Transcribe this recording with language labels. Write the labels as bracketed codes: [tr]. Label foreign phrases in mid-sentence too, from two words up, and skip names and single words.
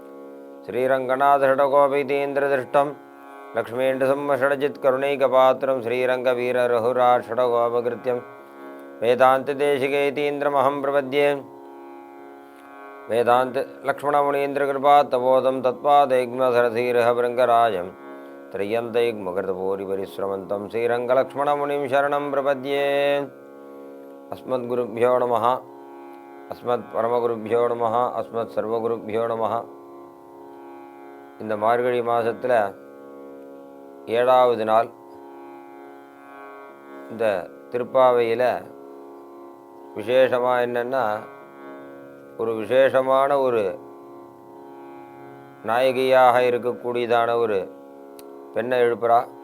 [sa] श्रीरङ्गनाथषडगोपीतीन्द्रदृष्टं लक्ष्मीण्डसंवषडजित्करुणैकपात्रं श्रीरङ्गवीररघुराषडगोपकृत्यं वेदान्तदेशिकेतीन्द्रमहं प्रपद्ये वेदांत लक्ष्मणमुनीन्द्रकृपात्तबोधं तत्पादैग्मसरधीरहभृङ्गराजं त्रय्यन्तैग्मकृतपूरिपरिश्रमन्तं श्रीरङ्गलक्ष्मणमुनिं शरणं प्रपद्ये. अस्मद्गुरुभ्यो नमः अस्मत्परमगुरुभ्यो नमः अस्मत्सर्वगुरुभ्यो नमः. [ta] இந்த மார்கழி மாதத்தில் 7வது நாள் இந்த திருப்பாவையில் விசேஷமாக என்னென்னா, ஒரு விசேஷமான ஒரு நாயகியாக இருக்கக்கூடியதான ஒரு பெண்ணை எழுப்புறா.